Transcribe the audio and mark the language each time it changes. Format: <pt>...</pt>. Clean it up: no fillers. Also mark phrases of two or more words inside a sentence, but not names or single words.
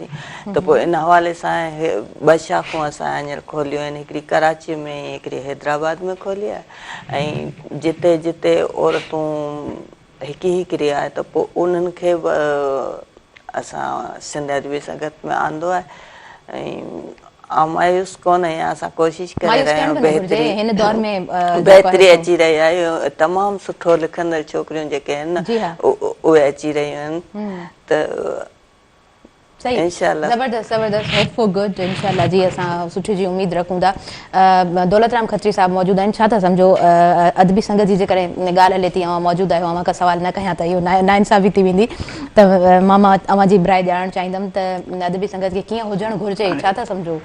<sd>त पोइ इन हवाले सां 2 शाखूं असां हींअर खोलियूं आहिनि, हिकिड़ी कराची में हिकिड़ी हैदराबाद में खोली आहे ऐं जिते जिते औरतूं हिकिड़ी आहे त पोइ उन्हनि खे बि असां सिंध अदबी संगत में आंदो आहे ऐं मायूस कोन आहियां, असां कोशिशि करे रहिया आहियूं, बहितरी अची रही आहे। तमामु सुठो लिखंदड़ छोकिरियूं जेके आहिनि न उहे अची रहियूं आहिनि त इंशाअल्लाह ज़बरदस्त</sd> <en>hope for good</en> <sd>इंशाअल्लाह जी असां सुठी जी उम्मीद रखूं था। दौलत राम खत्री साहब मौजूद आहिनि, छा था सम्झो अदबी संगत जी जेकॾहिं ॻाल्हि हले थी अवां मौजूद आहियो, अवां खां सवाल न कयां त इहो नाइंसाफ़ी थी वेंदी, त मां अवां जी राय ॼाणणु चाहींदमि त अदबी संगत खे कीअं हुजणु घुरिजे, छा था सम्झो?</sd>